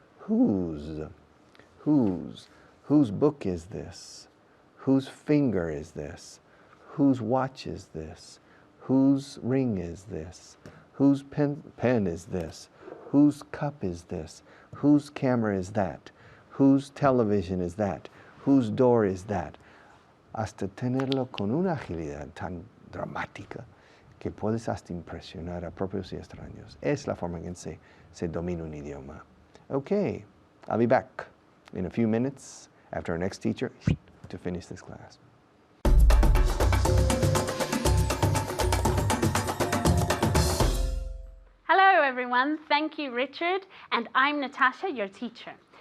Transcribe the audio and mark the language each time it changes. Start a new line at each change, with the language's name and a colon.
English: Whose book is this? Whose finger is this? Whose watch is this? Whose ring is this? Whose pen is this? Whose cup is this? Whose camera is that? Whose television is that? Whose door is that?
Spanish: Hasta tenerlo con una agilidad tan dramática que puedes hasta impresionar a propios y extraños. Es la forma en que se domina un idioma.
English: Okay, I'll be back in a few minutes after our next teacher to finish this class. Hello everyone, thank you Richard, and I'm Natasha, your teacher.